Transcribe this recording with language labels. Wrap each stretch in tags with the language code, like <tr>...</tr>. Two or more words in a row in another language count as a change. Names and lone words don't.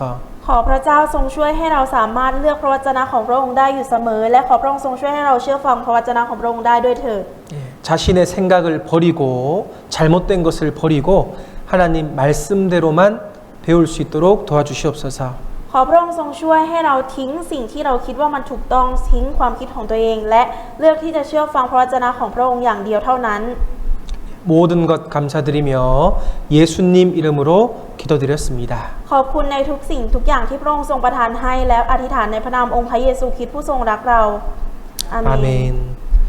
<th>ขอพระเจ้าทรงช่วยให้เราสามารถเลือกพระวจนะของพระองค์ได้อยู่เสมอและขอพระองค์ทรงช่วยให้เราเชื่อฟังพระวจนะของพระองค์ได้ด้วยเถิด</th> <ko>자신의 생각을 버리고 잘못된 것을 버리고 하나님 말씀대로만 배울 수 있도록 도와주시옵소서.</ko> <th>ขอพระองค์ทรงช่วยให้เราทิ้งสิ่งที่เราคิดว่ามันถูกต้องทิ้งความคิดของตัวเองและเลือกที่จะเชื่อฟังพระวจนะของพระองค์อย่างเดียวเท่านั้น</th> <ko>모든 것 감사드리며 예수님 이름으로 기도드렸습니다.</ko> <th>ขอบคุณในทุกสิ่งทุกอย่างที่พระองค์ทรงประทานให้แล้วอธิษฐานในพระนามองค์พระเยซูคริสต์ผู้ทรงรักเราอาเมน</th> <ko>아멘.</ko>